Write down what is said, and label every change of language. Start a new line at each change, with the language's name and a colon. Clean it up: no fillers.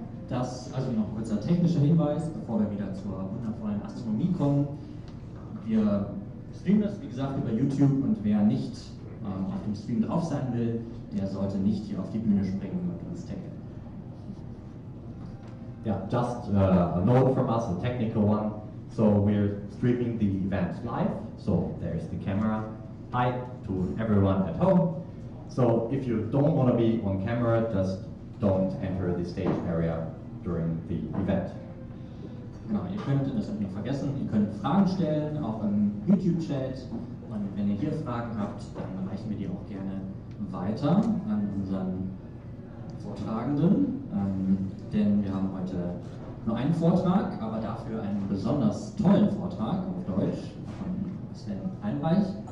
German: Also noch ein kurzer technischer Hinweis, bevor wir wieder zur wundervollen Astronomie kommen. Wir streamen das, wie gesagt, über YouTube, und wer nicht auf dem Stream drauf sein will, der sollte nicht hier auf die Bühne springen und uns taggen.
English: Yeah, just a note from us, a technical one. So we're streaming the event live, so there's the camera. Hi to everyone at home. So if you don't want to be on camera, just don't enter the stage area during the event.
German: Genau, ihr könnt, das habe ich noch vergessen, ihr könnt Fragen stellen, auch im YouTube-Chat. Und wenn ihr hier Fragen habt, dann reichen wir die auch gerne weiter an unseren Vortragenden. Denn wir haben heute nur einen Vortrag, aber dafür einen besonders tollen Vortrag auf Deutsch von Sven Heydenreich.